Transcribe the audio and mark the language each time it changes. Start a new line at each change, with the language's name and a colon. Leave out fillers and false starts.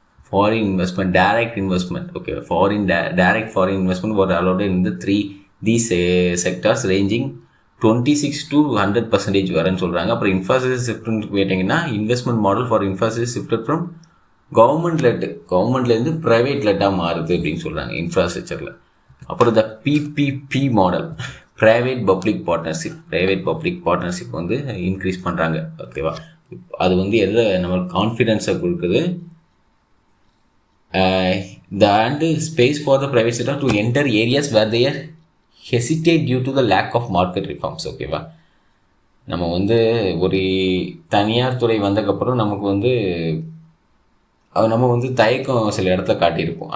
English: Foreign investment, direct investment. Okay, direct foreign investment were allowed in these sectors ranging 26 to 100%
Tamil: வரன்னு சொல்கிறாங்க. அப்புறம் infrastructure ஷிஃப்ட்னு கேட்டிங்கன்னா, investment model for infrastructure shifted from கவர்மெண்ட்லேருந்து private லெட்டாக மாறுது அப்படின்னு சொல்கிறாங்க இன்ஃப்ராஸ்ட்ரக்சரில். அப்புறம் த PPP model, private public partnership வந்து இன்க்ரீஸ் பண்ணுறாங்க. ஓகேவா, அது வந்து எதை நம்மளுக்கு கான்ஃபிடென்ஸை கொடுக்குது.
English: And space for the private sector to enter areas where they hesitate due to the lack of market reforms.
Tamil: ஓகேவா, நம்ம வந்து ஒரு தனியார் துறை வந்ததுக்கப்புறம் நமக்கு வந்து நம்ம வந்து தயக்கம் சில இடத்துல காட்டியிருப்போம்.